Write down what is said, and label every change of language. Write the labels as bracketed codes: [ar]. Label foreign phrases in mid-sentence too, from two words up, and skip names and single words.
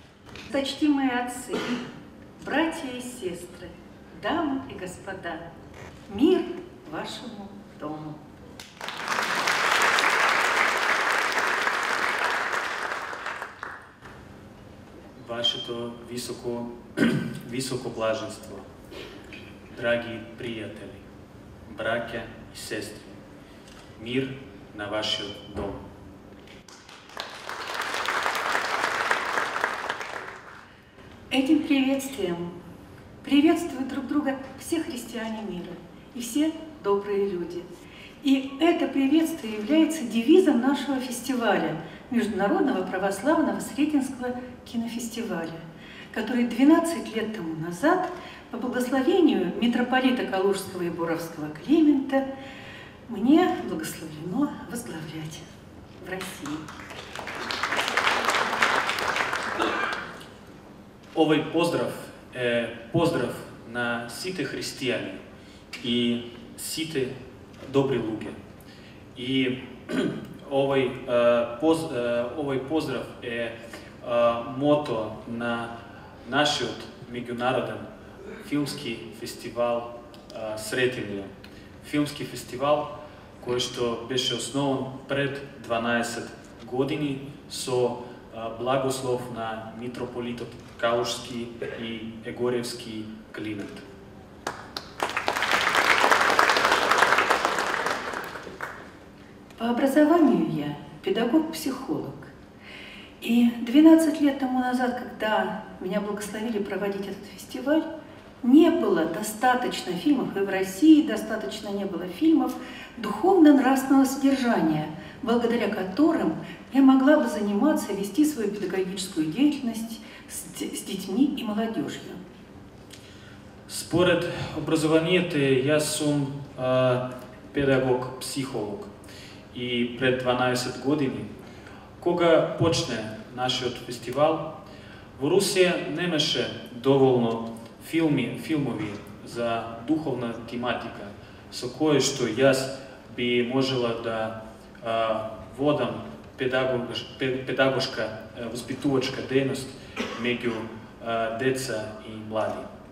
[ru] Почтимые отцы, братья и сестры, дамы и господа, мир вашему дому. [mk] Вашето високо блаженство, драги приятели, [ru] братья и сестры, [mk] мир на вашиот дом. [ru] Этим приветствием приветствуют друг друга все христиане мира и все добрые люди. И это приветствие является девизом нашего фестиваля, Международного православного Сретенского кинофестиваля, который 12 лет тому назад, по благословению митрополита Калужского и Боровского Климента, мне благословлено возглавлять в России. [mk] Овој поздрав е поздрав на сите христијани и сите добри луѓе. И овој поздрав е мото на нашиот меѓународен филмски фестивал Сретенија. Филмски фестивал кој што беше основан пред 12 години со благослов на митрополитот Калужски и Егоревски Климент. [ru] По образованию я педагог-психолог. И 12 лет тому назад, когда меня благословили проводить этот фестиваль, не было достаточно фильмов, и в России достаточно не было фильмов духовно-нравственного содержания, благодаря которым я могла бы заниматься, вести свою педагогическую деятельность с детьми и молодежью. [mk] Според образованието, јас сум педагог-психолог. И пред 12 години, кога почне нашиот фестивал, во Русија немаше доволно филмови за духовна тематика, со кој што јас би можела да водам педагошка, воспитувачка дејност меѓу деца и млади.